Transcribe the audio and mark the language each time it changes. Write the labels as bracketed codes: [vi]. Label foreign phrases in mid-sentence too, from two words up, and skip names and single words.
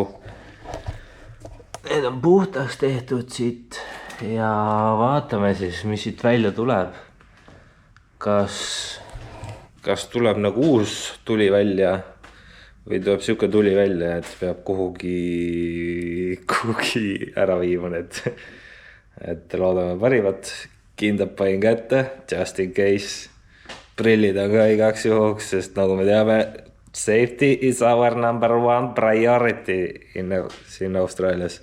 [et] Need on puhtaks tehtud siit ja vaatame siis, mis siit välja tuleb. Kas tuleb nagu uus tuli välja või tuleb siuke tuli välja, et peab kuhugi ära viima need. Et loodame parimat, kindab panin kätte, [en] just in case. [et] Prillid on ka igaks juhuks, sest nagu me teame, [en] safety is our number 1 priority [et] siin Austraalias.